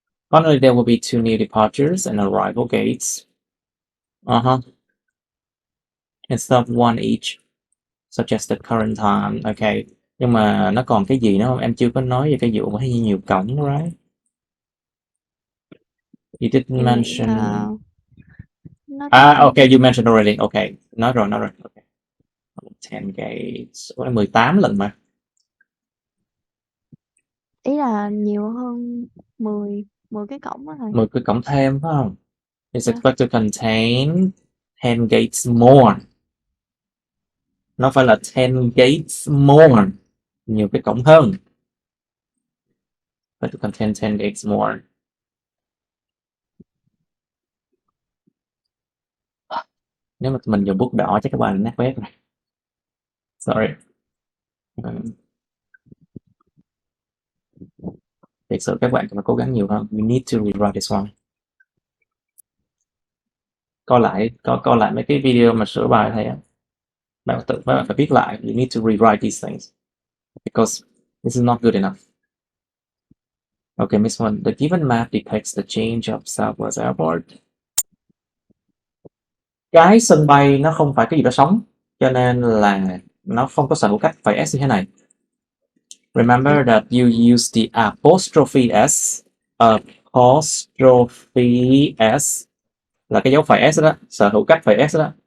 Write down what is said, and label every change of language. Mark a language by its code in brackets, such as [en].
[en] Finally, there will be 2 new departures and arrival gates. Instead of one each, such as the current time. Okay. [vi] Nhưng mà nó còn cái gì nữa không? Em chưa có nói về cái vụ mà nhiều cổng, right? [en] You didn't [vi] Em nghĩ [en] mention. [vi] là nó [en] Okay, you mentioned already. [vi] Okay, nói rồi. Okay. 10 gates. 18 lần mà. ý là nhiều hơn 10 cái cổng đó thôi. 10 cái cổng thêm phải không? [en] It's [vi] Dạ. [en] expected to contain 10 gates more. [vi] Nó phải là [en] 10 gates more. [vi] Nhiều cái cổng hơn. [en] But to contain 10 gates more. [vi] Nếu mà mình dùng bút đỏ chắc các bạn nát bét rồi. [en] Sorry. [vi] Thật sự các bạn phải cố gắng nhiều hơn. [en] You need to rewrite this one. [vi] Coi lại mấy cái video mà sửa bài thầy á. Bạn phải viết lại. [en] You need to rewrite these things. Because this is not good enough. Okay, Miss One. The given map depicts the change of Southwest Airport. [vi] Cái sân bay nó không phải cái gì đó sống, cho nên là nó không có sở hữu cách phải S như thế này. [en] Remember that you use the apostrophe S. [vi] Apostrophe S là cái dấu phẩy S đó, sở hữu cách phẩy S đó.